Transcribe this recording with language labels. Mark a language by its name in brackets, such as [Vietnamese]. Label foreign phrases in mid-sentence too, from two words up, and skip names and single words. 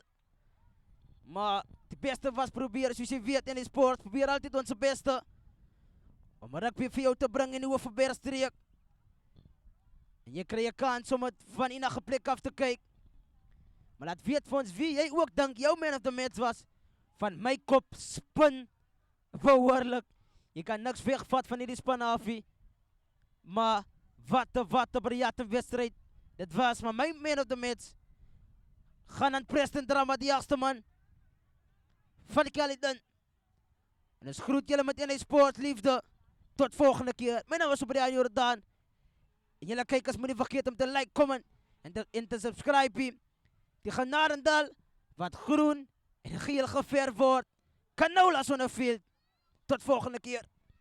[Afrikaans] Maar die beste was probeer, soos jy weet in die sport, probeer altyd ons beste om rugby vir jou te bring in die Hoofvebergstreek. En jy kry 'n kans om dit van enige plek af te kyk. Maar laat weet vir ons wie jy ook dink jou [English] man of the match [Afrikaans] was. Van my kop spin behoorlik. Jy kan niks wegvat van hierdie span afie. Maar wat 'n briljante wedstryd. Dit was maar my [English] man of the match. [Afrikaans] Gaan aan Preston Drama, die jagste man van die Caledon. En ons groet julle met NH Sport liefde. Tot volgende keer. My naam is Brian Jordan. En julle kykers moet nie vergeet om te [English] like, comment [Afrikaans] en te subscribe. Die Genarendal wat groen en geel geverf wordt. [English] Canolas on the field. [Afrikaans] Tot volgende keer.